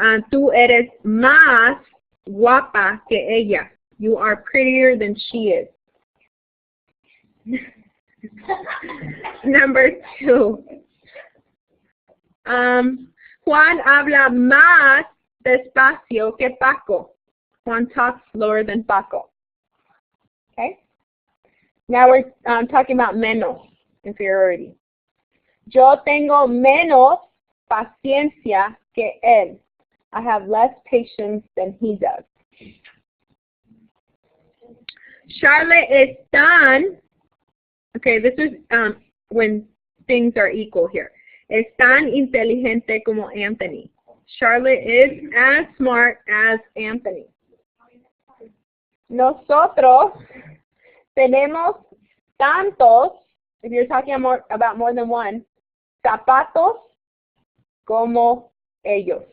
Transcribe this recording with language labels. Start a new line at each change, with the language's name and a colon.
Spanish: Tú eres más guapa que ella.
English: You are prettier than she is. Number 2.
Spanish: Juan habla más despacio que Paco.
English: Juan talks slower than Paco. Okay? Now we're talking about menos, inferiority.
Spanish: Yo tengo menos paciencia que él.
English: I have less patience than he does. Charlotte
Spanish: es tan,
English: okay, this is when things are equal here.
Spanish: Es tan inteligente como Anthony.
English: Charlotte is as smart as Anthony.
Spanish: Nosotros tenemos tantos,
English: if you're talking about more than one,
Spanish: zapatos como ellos.